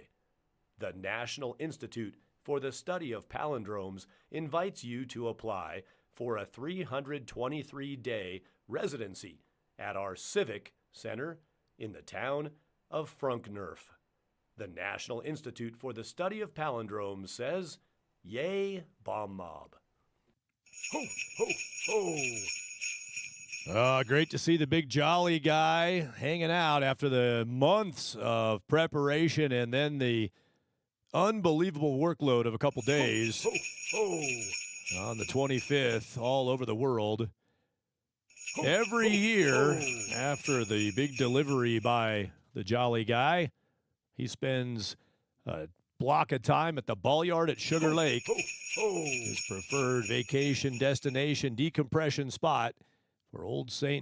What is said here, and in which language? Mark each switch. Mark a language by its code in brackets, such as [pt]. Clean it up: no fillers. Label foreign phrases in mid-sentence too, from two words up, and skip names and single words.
[en] The National Institute for the Study of Palindromes invites you to apply for a 323-day residency at our Civic Center in the town of Frunknerf. The National Institute for the Study of Palindromes says, yay, BombMob. Ho, ho, ho. Great to see the big jolly guy hanging out after the months of preparation and then the unbelievable workload of a couple days on the 25th all over the world. Every year after the big delivery by the jolly guy, he spends a block of time at the Ballyard at Sugar Lake, his preferred vacation destination decompression spot for Old St.